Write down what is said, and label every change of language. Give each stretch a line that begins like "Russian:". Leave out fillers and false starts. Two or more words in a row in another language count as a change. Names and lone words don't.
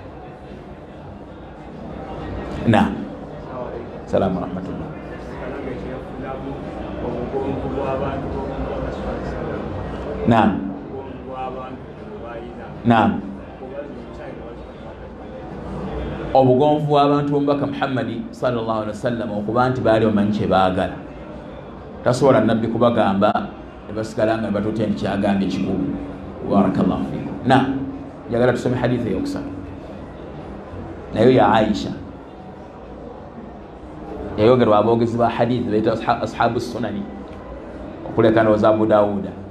Arabic: سلام رحمة الله. Naam.
Ganda: Obugonvu bw'abantu b'omubaka Muhammadi
Arabic: صلى الله عليه وسلم
Ganda: okuba nti baali omanyi kye baagala, tasobola nabbi kubagamba ne basigala nga batutte nti kyagambye kikulu.
Arabic: بارك الله فيكم.
Ganda: Njagala tusome hadithi eyokusatu, nayo ya Aisha. Yayogerwa aboogezi ba hadithi bayita
Arabic: أصحاب السنن,
Ganda: okuleka ndowooza Abu Dawuda.